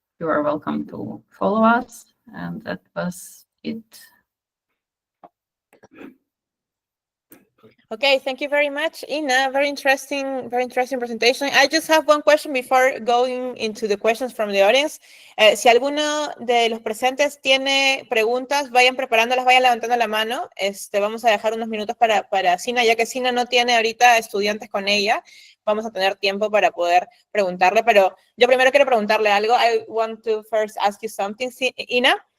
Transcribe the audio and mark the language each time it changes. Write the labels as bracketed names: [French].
[English] You are welcome to follow us. And that was it. Okay, thank you very much, Ina. Very interesting presentation. I just have one question before going into the questions from the audience. [Spanish] Si alguno de los presentes tiene preguntas, vayan preparándolas, vayan levantando la mano. Vamos a dejar unos minutos para Sina, ya que Sina no tiene ahorita estudiantes con ella. Vamos a tener tiempo para poder preguntarle, pero yo primero quiero preguntarle algo. [English] I want to first ask you something, Ina.